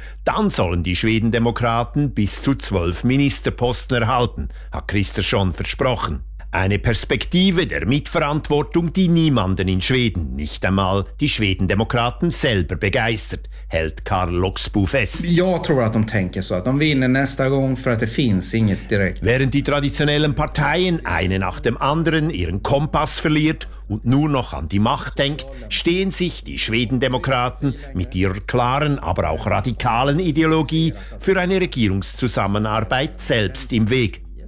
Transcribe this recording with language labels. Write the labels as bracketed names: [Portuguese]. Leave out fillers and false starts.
[German] Dann sollen die Schwedendemokraten bis zu 12 Ministerposten erhalten, hat Christer schon versprochen. Eine Perspektive der Mitverantwortung, die niemanden in Schweden, nicht einmal die Schwedendemokraten selber begeistert, hält Karl Loxbu fest. [Swedish] Jag tror att de tänker så att de vinner nästa gång för att det finns inget direkt. [German] Während die traditionellen Parteien eine nach dem anderen ihren Kompass verliert und nur noch an die Macht denkt, stehen sich die Schwedendemokraten mit ihrer klaren, aber auch radikalen Ideologie für eine Regierungszusammenarbeit selbst im Weg.